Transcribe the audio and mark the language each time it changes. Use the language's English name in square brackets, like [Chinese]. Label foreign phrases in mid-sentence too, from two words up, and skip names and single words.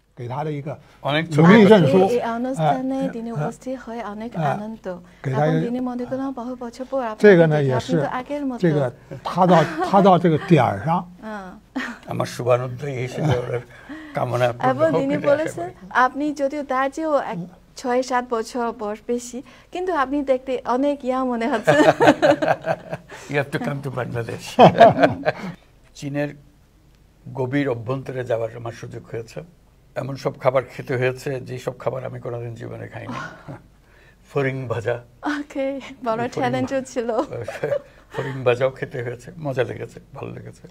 [Chinese] 给他的一个努力证书。 [Bangla] এই অনুষ্ঠানে তিনি উপস্থিত হয়ে অনেক আনন্দ এবং তিনি মনে করেন বহু বছর পর [Chinese] 这个呢也是这个他到这个点儿上。 [Bangla] আমার শুভানুধ্যায়ী হিসেবে ওনার কামনা এবং তিনি বলেছেন আপনি যদিও তার চেয়েও 6-7 বছর বয়স বেশি কিন্তু আপনি দেখতে অনেক ইয়া মনে হচ্ছে। [English] You have to come to Bangladesh. [Bangla] চীনের গভীর অভ্যন্তরে যাওয়ার আমার সুযোগ হয়েছে। এমন সব খাবার খেতে হয়েছে যে সব খাবার আমি কোনোদিন জীবনে খাইনি। ফরিং ভাজা, ওকে, বড় চ্যালেঞ্জ ছিল। ফরিং ভাজাও খেতে হয়েছে, মজা লেগেছে, ভালো লেগেছে।